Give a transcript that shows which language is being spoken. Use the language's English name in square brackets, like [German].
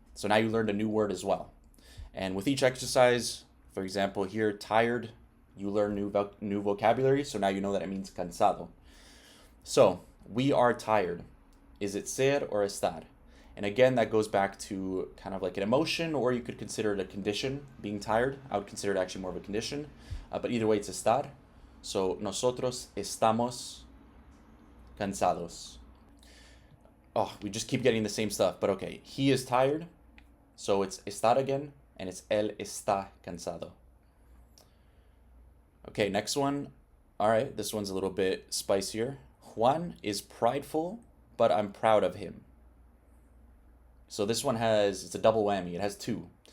[English] So now you learned a new word as well. And with each exercise, for example, here, tired, you learn new vocabulary. So now you know that it means cansado. So we are tired. Is it ser or estar? And again, that goes back to kind of like an emotion, or you could consider it a condition, being tired. I would consider it actually more of a condition. But either way, it's estar. [Spanish] So nosotros estamos cansados. [English] Oh, we just keep getting the same stuff. But okay, he is tired. So it's estar again, and it's [Spanish] él está cansado. [English] Okay, next one. All right, this one's a little bit spicier. Juan is prideful, but I'm proud of him. So this one it's a double whammy. It has two.